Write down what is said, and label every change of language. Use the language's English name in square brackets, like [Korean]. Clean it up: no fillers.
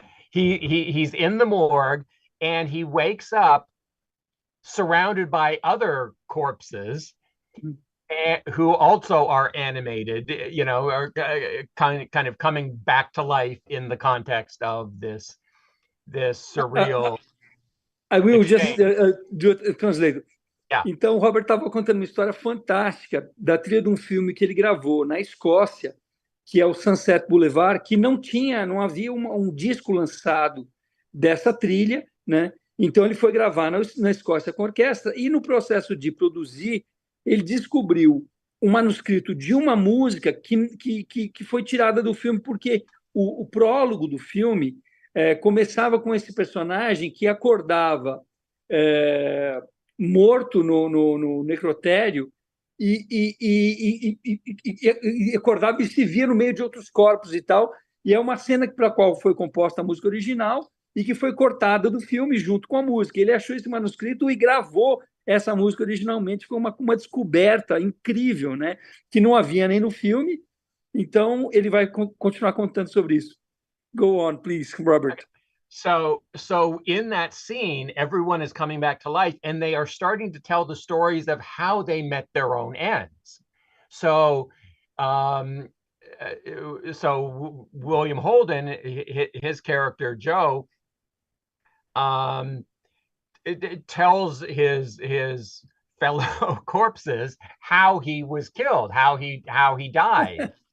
[English] He's in the morgue, and he wakes up surrounded by other corpses who also are animated, are kind of coming back to life in the context of this surreal I will exchange. just do a translate. Yeah. [Portuguese] Então, o Robert estava contando uma história fantástica da trilha de um filme que ele gravou na Escócia, que é o Sunset Boulevard, que não havia um disco lançado dessa trilha, né? Então ele foi gravar na Escócia com a orquestra, e no processo de produzir, ele descobriu um manuscrito de uma música que foi tirada do filme, porque o prólogo do filme começava com esse personagem que acordava é, morto no necrotério e acordava e se via no meio de outros corpos e tal. E é uma cena para a qual foi composta a música original e que foi cortada do filme junto com a música. Ele achou esse manuscrito e gravou essa música originalmente. Foi uma descoberta incrível, né? Que não havia nem no filme. Então, ele vai continuar contando sobre isso. [English] Go on, please, Robert. So in that scene, everyone is coming back to life, and they are starting to tell the stories of how they met their own ends. So, um, so William Holden, his character Joe, it tells his fellow corpses how he was killed, how he died.